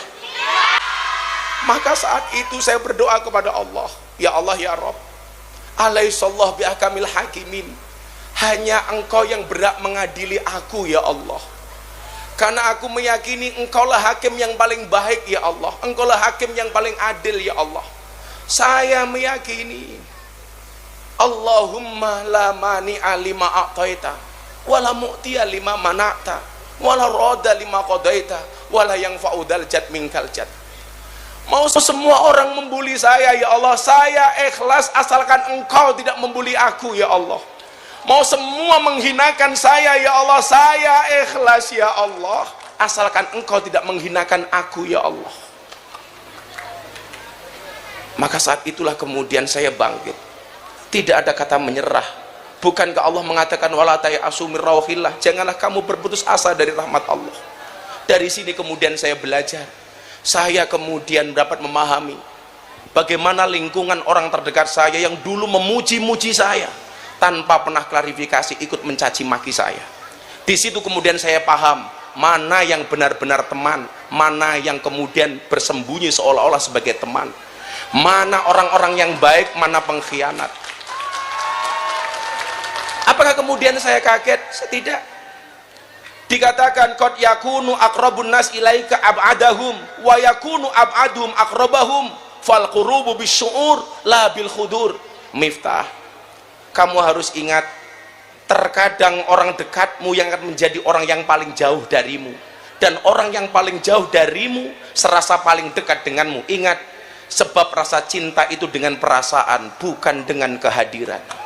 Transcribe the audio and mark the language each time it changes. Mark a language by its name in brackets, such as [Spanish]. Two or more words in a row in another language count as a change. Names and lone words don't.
[Indonesian] Maka saat itu saya berdoa kepada Allah, [Arabic] يا الله يا رب أليس الله بأحكم الحاكمين, [Indonesian] hanya Engkau yang berhak mengadili aku ya Allah, karena aku meyakini Engkaulah hakim yang paling baik ya Allah, Engkaulah hakim yang paling adil ya Allah. Saya meyakini [Arabic] اللهم لا مانع لما أعطيت ولا معطي لما منعت ولا راد لما قضيت ولا ينفع ذا الجد منك الجد. [Indonesian] Mau semua orang membuli saya ya Allah, saya ikhlas asalkan Engkau tidak membuli aku ya Allah. Mau semua menghinakan saya ya Allah, saya ikhlas ya Allah asalkan Engkau tidak menghinakan aku ya Allah. Maka saat itulah kemudian saya bangkit, tidak ada kata menyerah. [Arabic] Bukankah Allah mengatakan ولا تيأسوا من روح الله, [Indonesian] janganlah kamu berputus asa dari rahmat Allah. Dari sini kemudian saya belajar, saya kemudian dapat memahami bagaimana lingkungan orang terdekat saya yang dulu memuji-muji saya tanpa pernah klarifikasi ikut mencaci maki saya. Di situ kemudian saya paham mana yang benar-benar teman, mana yang kemudian bersembunyi seolah-olah sebagai teman, mana orang-orang yang baik, mana pengkhianat. Apakah kemudian saya kaget? Tidak. [Arabic] Dikatakan قد يكون أقرب الناس إليك أبعدهم ويكون أبعدهم أقربهم فالقرب بالشعور لا بالحضور. [Indonesian] Miftah, kamu harus ingat, terkadang orang dekatmu yang akan menjadi orang yang paling jauh darimu, dan orang yang paling jauh darimu serasa paling dekat denganmu. Ingat, sebab rasa cinta itu dengan perasaan, bukan dengan kehadiran.